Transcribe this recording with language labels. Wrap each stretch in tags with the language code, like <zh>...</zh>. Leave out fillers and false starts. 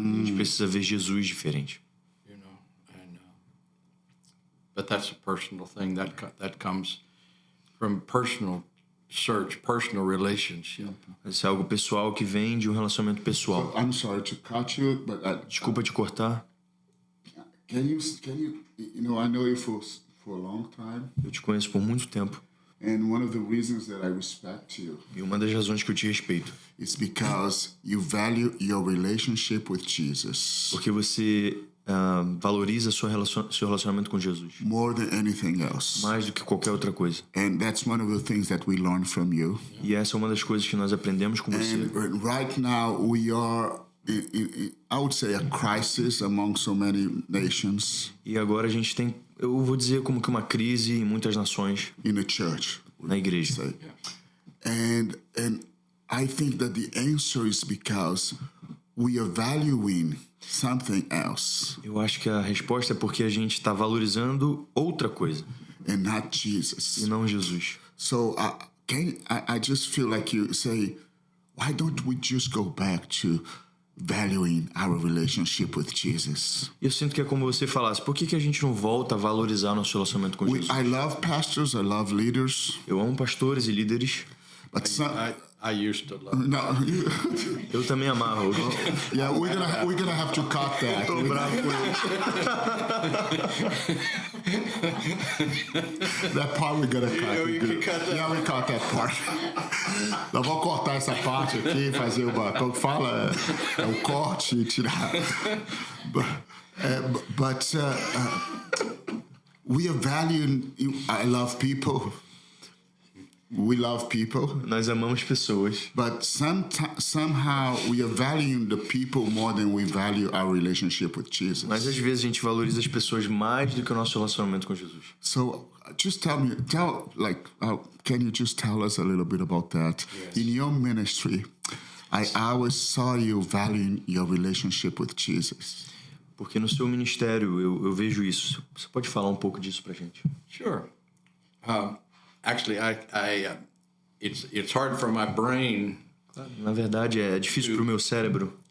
<pt>A gente precisa ver Jesus diferente.</pt> <en>And but that's a personal thing that comes from personal search, personal relationship.</en> <pt>Isso é algo pessoal que vem de um relacionamento pessoal.</pt> <en>I'm sorry to cut you, but</en> <pt>Desculpa te cortar.</pt> <en>can you I know you for a long time,</en> <pt>Eu te conheço por muito tempo</pt> <en>and one of the reasons that I respect you</en> <pt>e uma das razões que eu te respeito</pt> <en>is because you value your relationship with Jesus</en> <pt>porque você valoriza seu relacionamento com Jesus</pt> <en>more than anything else.</en> <pt>mais do que qualquer outra coisa.</pt> <en>And that's one of the things that we learn from you.</en> <pt>E essa é uma das coisas que nós aprendemos com você.</pt> <en>And right now we are I would say a crisis among so many nations</en> <pt>E agora a gente tem, eu vou dizer, como que uma crise em muitas nações</pt> <en>in the church.</en> <pt>na igreja.</pt> <en>Say. And I think that the answer is because we are valuing something else</en> <pt>Eu acho que a resposta é porque a gente está valorizando outra coisa</pt> <en>and not Jesus.</en> <pt>e não Jesus.</pt> <en>So I just feel like you say, why don't we just go back to valuing our relationship with Jesus?</en> <pt>E eu sinto que é como você falasse, por que a gente não volta a valorizar nosso relacionamento com Jesus?</pt> <en>I love pastors, I love leaders,</en> <pt>Eu amo pastores e líderes.</pt> <en>but some, I used to love. no,</en> <pt>Eu também amarro.</pt> <en>yeah, we're gonna have to cut that.</en> <pt>Tô bravo com ele.</pt> <en>That part we're gonna cut. You can cut that. Yeah, we cut that part.</en> <pt>Nós vamos cortar essa parte aqui, fazer como fala, o corte e tirar.</pt> <en>But we are valuing. I love people. We love people.</en> <pt>Nós amamos pessoas.</pt> <en>But somehow we are valuing the people more than we value our relationship with Jesus.</en> <pt>Mas às vezes a gente valoriza as pessoas mais do que o nosso relacionamento com Jesus.</pt> <en>So just can you just tell us a little bit about that? Yes. In your ministry, I always saw you valuing your relationship with Jesus.</en> <pt>Porque no seu ministério eu vejo isso. Você pode falar um pouco disso pra gente?</pt> <en>Sure. Actually, it's hard for my brain</en> <pt>Na verdade, é difícil pro meu cérebro</pt>